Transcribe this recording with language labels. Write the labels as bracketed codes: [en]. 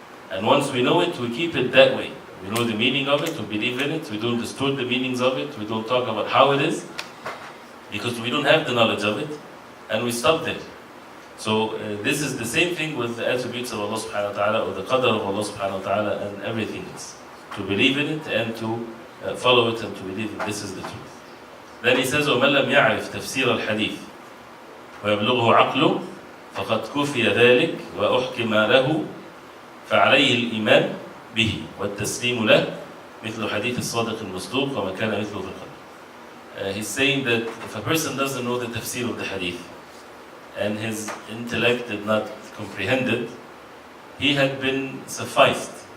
[en] And once we know it, we keep it that way. We know the meaning of it, we believe in it, we don't distort the meanings of it, we don't talk about how it is, because we don't have the knowledge of it, and we stop there. So this is the same thing with the attributes of Allah subhanahu wa ta'ala, or the qadr of Allah subhanahu wa ta'ala, and everything else. To believe in it, and to follow it, and to believe that this is the truth. [ar] Then he says, وَمَنْ لَمْ يَعْرِفْ تَفْسِيرَ الْحَدِيثِ وَيَبْلُغْهُ عَقْلُهُ فَقَدْ كُفِيَ ذَلِكَ وَأُحْكِمَ لَهُ فعليه الإيمان به والتسليم له مثل حديث الصادق المصدوق وما كان مثله في القدر. [en] He's saying that if a person doesn't know the tafsir of the hadith and his intellect did not comprehend it, he had been sufficed.